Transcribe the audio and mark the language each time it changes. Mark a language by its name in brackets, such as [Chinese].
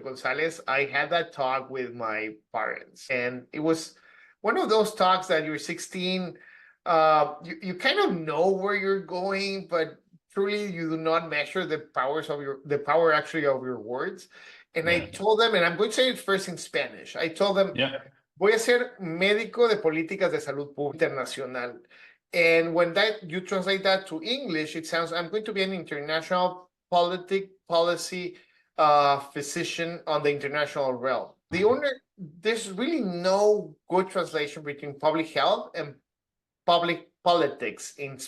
[English] Gonzalez, I had that talk with my parents, and it was one of those talks that you're 16, you kind of know where you're going, but truly you do not measure the power actually of your words. And I Yeah. told them, and I'm going to say it first in Spanish. I told them, Yeah. [Spanish] voy a ser médico de políticas de salud pública internacional. [English] And when you translate that to English, it sounds, I'm going to be an international policy physician on the international realm. There's really no good translation between public health and public politics in